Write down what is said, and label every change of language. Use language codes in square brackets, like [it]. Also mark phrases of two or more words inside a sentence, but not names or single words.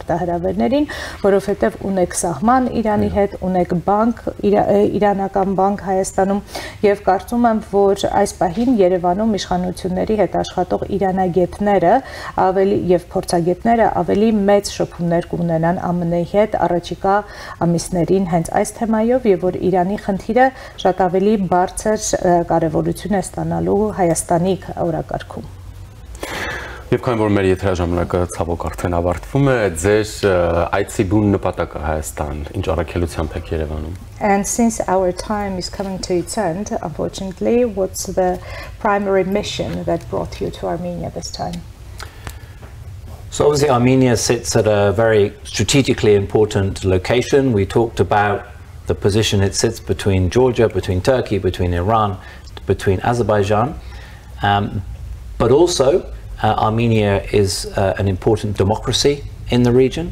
[hy] մարտահրավերներին, որովհետև ունեք սահման Իրանի հետ, ունեք բանկ, իրանական բանկ Հայաստանում եւ կարծում եմ, որ այս պահին Երևանում իշխանությունների հետ աշխատող իրանագետները ավելի եւ փորձագետները ավելի մեծ շփումներ կունենան ԱՄՆ-ի հետ առաջիկա ամիսներին հենց այս թեմայով եւ որ Իրանի խնդիրը շատ ավելի բարձր կարեւորություն է ստանալու Հայաստանի օրակարգում։ Եվ քանի որ մեր եթերաժամանակը ցավոք արդեն ավարտվում է, ձեր այցի բուն նպատակը Հայաստան, ինչ առաքելությամբ եք Երևանում։ [en] And since our time is coming to its end, unfortunately, what's the primary mission that brought you to Armenia this time? So obviously Armenia sits at a very strategically important location. We talked about the position it sits between Georgia, between Turkey, between Iran, between Azerbaijan, but also Armenia is an important democracy in the region.